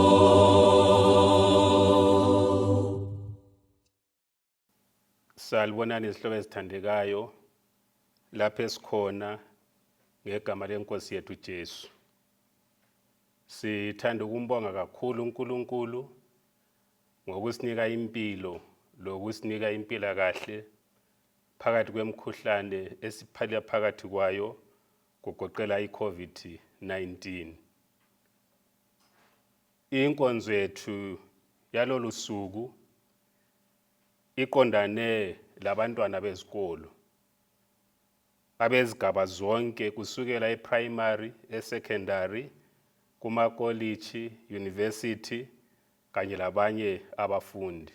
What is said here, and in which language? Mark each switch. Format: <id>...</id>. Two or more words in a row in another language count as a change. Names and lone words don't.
<nd>Salibonani izihlobo ezithandekayo lapho esikhona ngegama lenkosi yethu Jesu. Sithanda ukumbonga kakhulu uNkulunkulu ngokusinika impilo lokusinika impila kahle phakathi kwemkhuhlane esiphalela phakathi kwayo kugoqela iCovid-19. Inkonzo yethu yalolu suku iqondane labantwana bezikolo abezigaba zonke kusukela eprimary, esecondary, kuma-college, university kanye labanye abafundi.</nd>